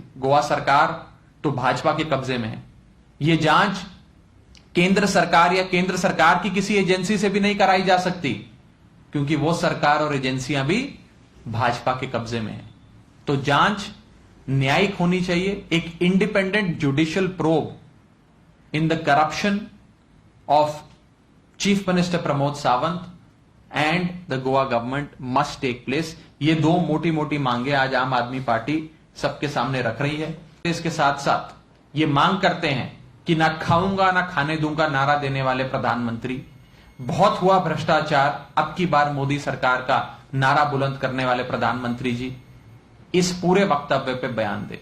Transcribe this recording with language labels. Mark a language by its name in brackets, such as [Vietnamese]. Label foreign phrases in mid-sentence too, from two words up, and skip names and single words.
[Hindi] गोवा सरकार तो भाजपा के कब्जे में है। यह जांच केंद्र सरकार या केंद्र सरकार की किसी एजेंसी से भी नहीं कराई जा सकती, क्योंकि वो सरकार और एजेंसियां भी भाजपा के कब्जे में है। तो जांच न्यायिक होनी चाहिए, एक [English] independent judicial probe in the corruption of Chief Minister Pramod Sawant and the Goa government must take place. [Hindi] ये दो मोटी मोटी मांगे आज आम आदमी पार्टी सबके सामने रख रही है। इसके साथ साथ ये मांग करते हैं कि ना खाऊंगा ना खाने दूंगा नारा देने वाले प्रधानमंत्री, बहुत हुआ भ्रष्टाचार, अब की बार मोदी सरकार का नारा बुलंद करने वाले प्रधानमंत्री जी इस पूरे वक्तव्य पे बयान दे।